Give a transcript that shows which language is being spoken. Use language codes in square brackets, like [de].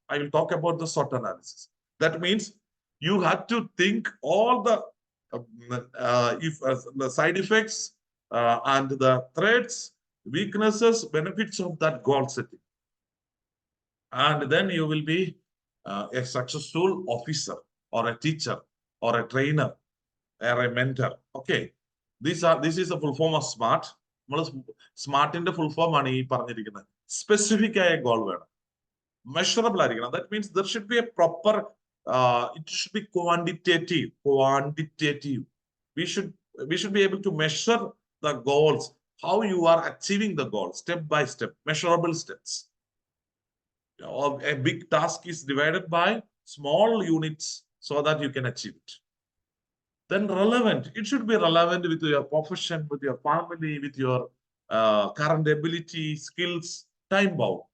[en] I will talk about the SWOT analysis. That means you have to think all the the side effects and the threats, weaknesses, benefits of that goal setting. And then you will be a successful officer, or a teacher, or a trainer, or a mentor. Okay. This is a full form of SMART. [ml] സ്മാർട്ടിന്റെ full form ആണ് ഈ പറഞ്ഞിരിക്കുന്നത്. Specific ആയ goal വേണം, measurable ആയിരിക്കണം. [en] That means there should be a proper, it should be quantitative. We should be able to measure the goals, how you are achieving the goal, step by step, measurable steps. A big task is divided by small units so that you can achieve it. Then relevant. It should be relevant with your profession, with your family, with your current ability, skills, time bound.